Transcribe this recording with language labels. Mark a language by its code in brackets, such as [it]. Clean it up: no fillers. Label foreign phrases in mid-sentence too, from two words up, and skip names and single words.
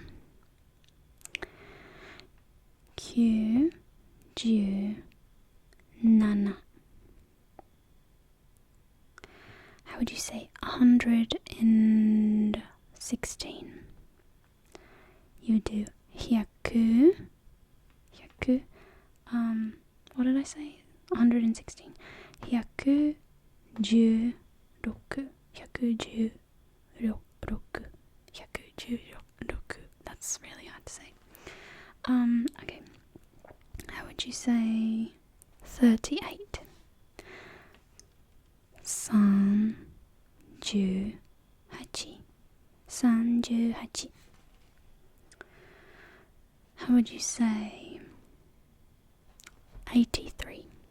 [ja] きゅう、じゅう、なな. [en] How would you say 116? You do hyaku. Hyaku. What did I say? 116. [ja] ひゃく、じゅう、ろく. ひゃく、じゅう、ろく。ひゃく、じゅう、ろく. [en] That's really hard to say. Okay. How would you say 38? 38. 38. How would you say 83?